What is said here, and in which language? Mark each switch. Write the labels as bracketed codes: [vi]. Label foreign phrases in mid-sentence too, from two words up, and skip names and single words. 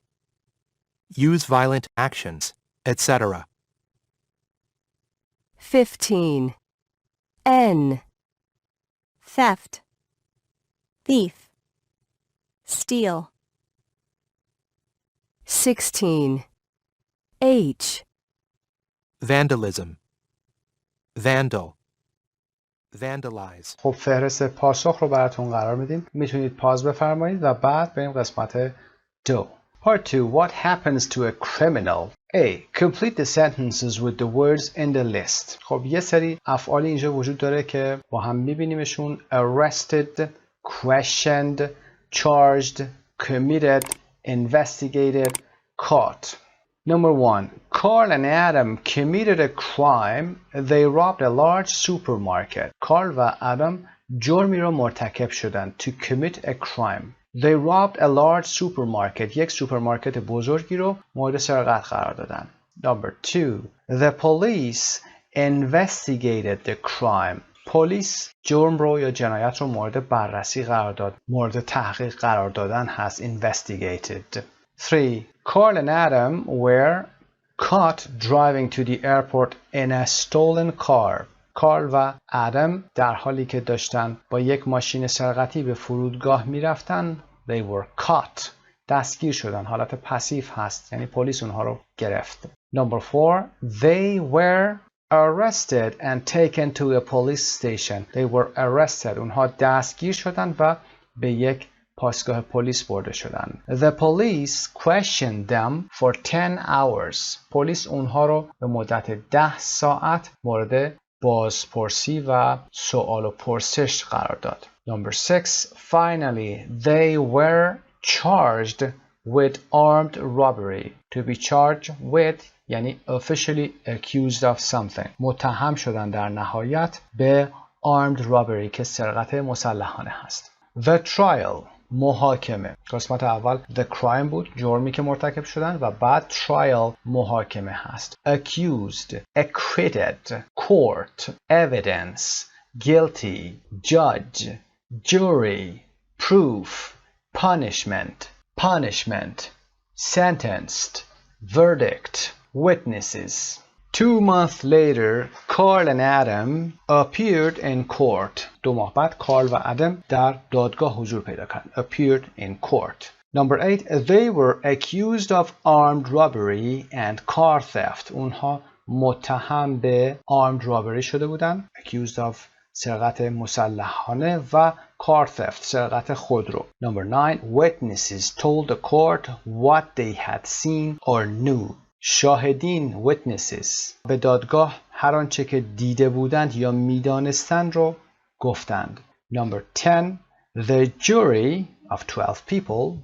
[en] Use violent actions, etc. 15. N. Theft. Thief. Steal. 16. H. Vandalism. Vandal. Vandalize. [fa] خب فهرست پاسخ رو براتون قرار میدیم. میتونید پاز بفرمایید و بعد بریم قسمت 2. [en] Part 2. What happens to a criminal? A. Complete the sentences with the words in the list. [fa] خب یه سری افعالی اینجا وجود داره که با هم میبینیمشون. [en] Arrested, questioned, charged, committed, investigated, caught. Number 1. Carl and Adam committed a crime. They robbed a large supermarket. [fa] کارل و آدم جرمی را مرتکب شدند. [en] To commit a crime. They robbed a large supermarket. [fa] یک سوپرمارکت بزرگی رو مورد سرقت قرار دادن. [en] Number 2. The police investigated the crime. [fa] پلیس جرم رو یا جنایت رو مورد بررسی قرار داد. مورد تحقیق قرار دادن هست. [en] Investigated. 3. Carl and Adam were caught driving to the airport in a stolen car. [fa] کارل و آدم در حالی که داشتن با یک ماشین سرقتی به فرودگاه میرفتن [en] they were caught. [fa] دستگیر شدن. حالت پسیو هست. یعنی پلیس اونها رو گرفت. [en] Number 4. They were arrested and taken to a police station. They were arrested. [fa] اونها دستگیر شدن و به یک پاسگاه پلیس برده شدن. [en] The police questioned them for 10 hours. [fa] پلیس اونها رو به مدت 10 ساعت مورد بازپرسی و سوال و پرسش قرار داد. [en] Number 6. Finally, they were charged with armed robbery. To be charged with یعنی officially accused of something. [fa] متهم شدن در نهایت به [en] armed robbery [fa] که سرقت مسلحانه هست. [en] The trial. [fa] محاکمه. قسمت اول [en] the crime [fa] بود. جرمی که مرتکب شدن و بعد trial محاکمه هست. [en] Accused, acquitted, court, evidence, guilty, judge, jury, proof, punishment, sentenced, verdict, witnesses. 2 months later, Carl and Adam appeared in court. [fa] 2 ماه بعد کارل و آدم در دادگاه حضور پیدا کردند. [en] Appeared in court. Number 8. They were accused of armed robbery and car theft. [fa] اونها متهم به [en] armed robbery [fa] شده بودند. [en] Accused of [fa] سرقت مسلحانه و [en] car theft [fa] سرقت خودرو. [en] Number 9. Witnesses told the court what they had seen or knew. [fa] شاهدین witnesses به دادگاه هر آنچه که دیده بودند یا میدانستند رو گفتند. [en] Number 10. The jury of 12 people.